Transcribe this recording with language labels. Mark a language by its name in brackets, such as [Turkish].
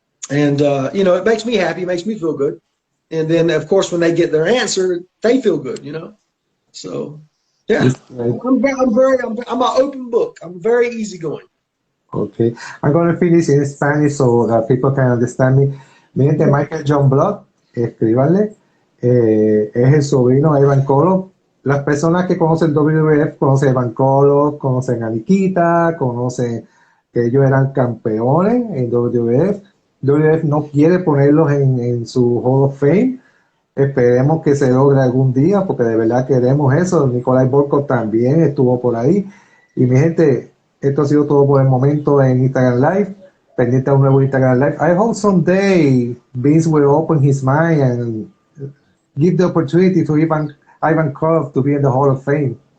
[English] And it makes me happy, it makes me feel good. And then, of course, when they get their answer, they feel good, So, yeah, I'm an open book. I'm very easygoing. Okay, I'm going to finish in Spanish so that people can understand me. [Spanish] Mi gente, Michael Youngblood, escríbanle, es el sobrino de Evan Colo. Las personas que conocen WWF conocen a Evan Colo, conocen a Nikita, conocen que ellos eran campeones en WWF. WWF no quiere ponerlos en su Hall of Fame. Esperemos que se logre algún día, porque de verdad queremos eso. Nikolai Volkov también estuvo por ahí. Y mi gente, esto ha sido todo por el momento en Instagram Live. Pendiente a un nuevo Instagram Live. [English] I hope someday Vince will open his mind and give the opportunity to Ivan Koloff to be in the Hall of Fame.